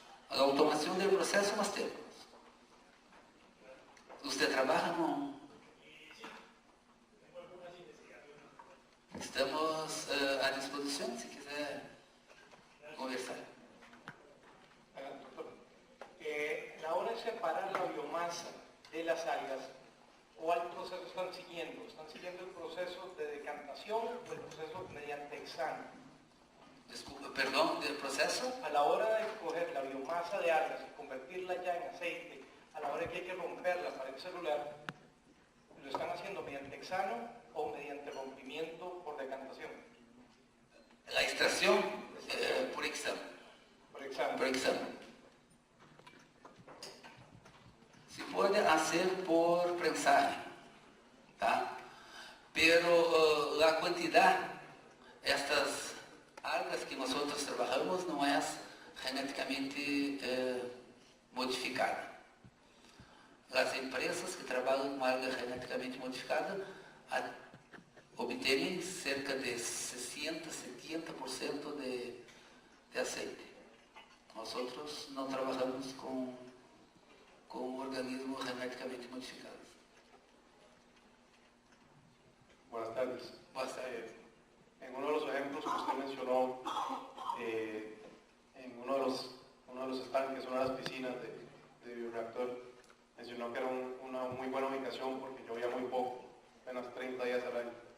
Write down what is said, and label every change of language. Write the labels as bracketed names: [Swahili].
[Portuguese] A automação do processo nós temos. Você trabalha com... Estamos à disposição, se quiser conversar. [Spanish] Doctor, la hora de separar la biomasa de las algas, ¿cuál proceso están siguiendo? ¿Están siguiendo el proceso de decantación o el proceso mediante hexano? [Portuguese] Desculpa, perdão, [Spanish] del proceso? A la hora de coger la biomasa de algas y convertirla ya en aceite, a la hora que hay que romper la pared celular, ¿lo están haciendo mediante hexano o mediante rompimiento por decantación? La extracción por hexano. Por hexano. Por hexano. [Portuguese] Se pode fazer por prensaje, tá? Pero a quantidade, estas algas que nós trabalhamos não é geneticamente modificada. As empresas que trabalham com alga geneticamente modificada obtêm cerca de 60-70% de aceite. Nós não trabalhamos com organismos geneticamente modificados. [Spanish] Buenas tardes. Buenas tardes. En uno de los ejemplos que usted mencionó, en uno de los estanques, una de las piscinas de bioreactor, mencionó que era una muy buena ubicación porque llovía muy poco, apenas 30 días al año.